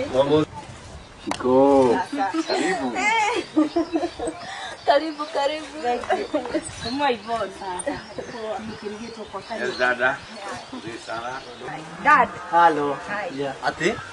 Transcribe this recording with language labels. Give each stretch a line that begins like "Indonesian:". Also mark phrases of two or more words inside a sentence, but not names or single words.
Portuguese: Vamos. Chico.
Swahili: Karibu. Karibu. Kama Yvonne. Yes, dada. Nzuri sana.
English: Dad. Hello. Hi. Yeah. Ate?